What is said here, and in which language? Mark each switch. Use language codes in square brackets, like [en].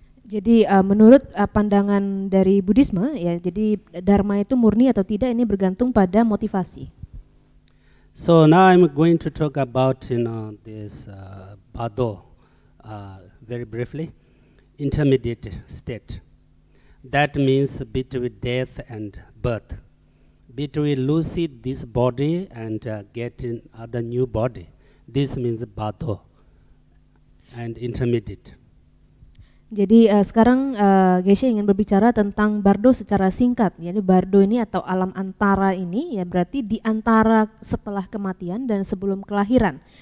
[id] Jadi menurut pandangan dari Buddhisme ya, jadi dharma itu murni atau tidak ini bergantung pada motivasi. [en] So now I'm going to talk about this Bado very briefly, intermediate state. That means between death and birth, between losing this body and getting other new body. This means Bado and intermediate. [id] Jadi sekarang Geshe ingin berbicara tentang bardo secara singkat. Jadi bardo ini atau alam antara ini ya berarti di antara setelah kematian dan sebelum kelahiran.